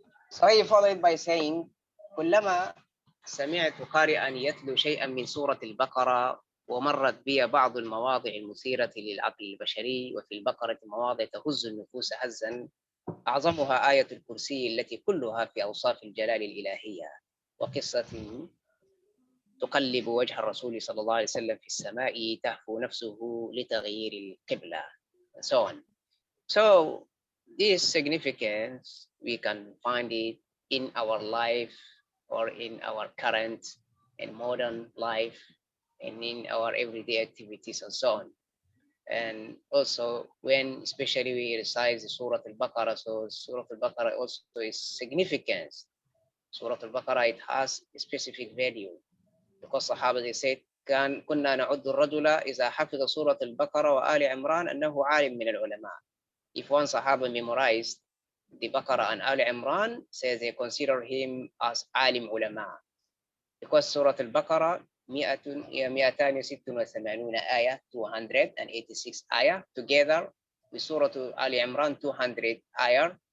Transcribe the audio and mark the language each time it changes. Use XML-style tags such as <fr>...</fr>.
<en>So he followed by saying,</en> <ar>كلما سمعت قارئا يتلو شيئا من سورة البقرة ومرت بي بعض المواضع المثيرة للعقل البشري وفي البقرة مواضع تهز النفوس هزا أعظمها آية الكرسي التي كلها في أوصاف الجلال الإلهية وقصة تقلب وجه الرسول صلى الله عليه وسلم في السماء تهفو نفسه لتغيير القبلة</ar> <en>and so on. So this significance we can find it in our life or in our current and modern life and in our everyday activities and so on. And also when especially we recite the Surah Al-Baqarah, so Surah Al-Baqarah also is significance. Surah Al-Baqarah, it has a specific value because Sahaba, they said</en> <ar>كنا نعد الرجل إذا حفظ سورة البقرة وآل عمران أنه عالم من العلماء.</ar> <en>If one Sahaba memorized the Baqarah and Al Imran, says they consider him as alim ulama. Because Surah Al-Baqarah 286 ayah, 286 ayah, together with Surah Al Imran 200 ayah.</en>